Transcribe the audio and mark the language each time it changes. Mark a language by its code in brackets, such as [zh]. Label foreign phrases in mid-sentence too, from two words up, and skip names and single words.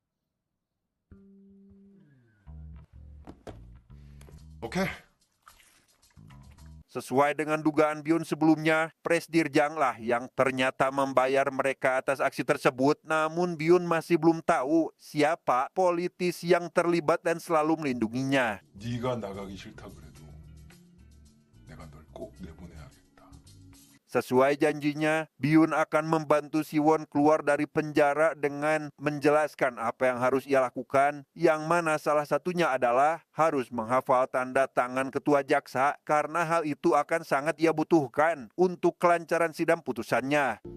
[ko] 오케이. [id] Sesuai dengan dugaan Byun sebelumnya, Presdir Jang lah yang ternyata membayar mereka atas aksi tersebut. Namun Byun masih belum tahu siapa politis yang terlibat dan selalu melindunginya. [ko] 네가 나가기 싫다 그래도 내가 널 꼭 내보내야겠다. [id] Sesuai janjinya, Byun akan membantu Siwon keluar dari penjara dengan menjelaskan apa yang harus ia lakukan, yang mana salah satunya adalah harus menghafal tanda tangan ketua jaksa karena hal itu akan sangat ia butuhkan untuk kelancaran sidang putusannya.